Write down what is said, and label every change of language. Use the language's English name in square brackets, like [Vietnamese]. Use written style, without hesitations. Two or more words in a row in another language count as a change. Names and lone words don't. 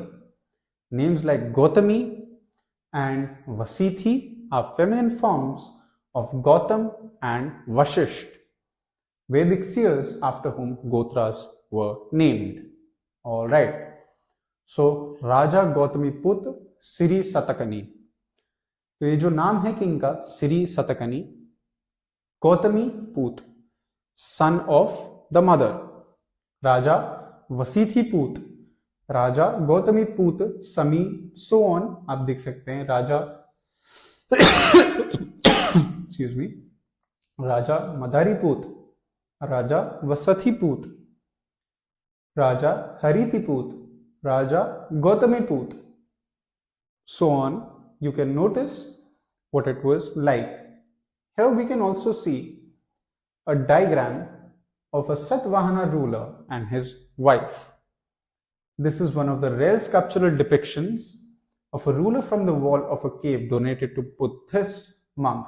[English] Names like Gautami and Vasithi are feminine forms of Gautam and Vashisht, Vedic seers after whom Gotras were named. All right. So Raja Gautami Put Sri Satakani. [Hindi] तो ये जो नाम है किंग का, श्री सतकनी, गौतमी पूत, [English] son of the mother, [Hindi] राजा वसीथी पूत, राजा गौतमी पूत, समी, [English] so on. [Hindi] आप देख सकते हैं राजा [English] excuse me, [Hindi] राजा मदारी पूत, राजा वसथी पूत, राजा हरिति पूत, राजा गौतमी पूत, [English] so on. You can notice what it was like. Here we can also see a diagram of a Satvahana ruler and his wife. This is one of the rare sculptural depictions of a ruler from the wall of a cave donated to Buddhist monks.